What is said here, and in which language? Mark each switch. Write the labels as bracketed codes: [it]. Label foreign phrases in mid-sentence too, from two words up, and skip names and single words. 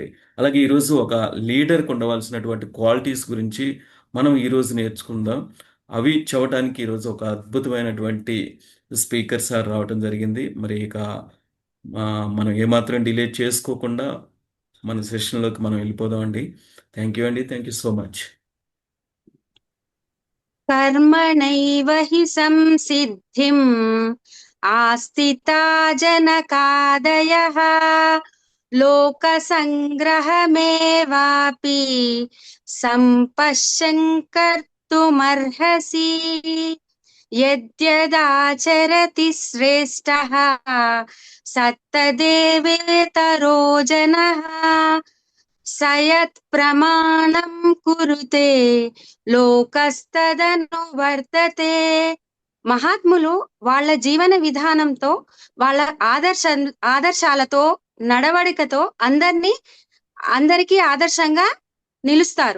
[te] అలాగే ఈరోజు ఒక లీడర్కి ఉండవలసినటువంటి క్వాలిటీస్ గురించి మనం ఈరోజు నేర్చుకుందాం. అవి చెప్పడానికి ఈరోజు ఒక అద్భుతమైనటువంటి స్పీకర్ సార్ రావడం జరిగింది. మరి ఇక మనం ఏమాత్రం డిలే చేసుకోకుండా మన సెషన్లోకి మనం వెళ్ళిపోదామండి. [en] thank you అండి, thank you so much. [sa] कर्मणैव हि संसिद्धिम् आस्थिता जनकादयः लोकसङ्ग्रहमेवापि सम्पश्यन् कर्तुमर्हसि यद्यदाचरति श्रेष्ठः सत्तदेवेतरो जनः సయత్ ప్రమాణం కురుతే లోకస్తదను వర్తతే. [te] మహాత్ములు వాళ్ళ జీవన విధానంతో, వాళ్ళ ఆదర్శాలతో, నడవడికతో అందరికీ ఆదర్శంగా నిలుస్తారు.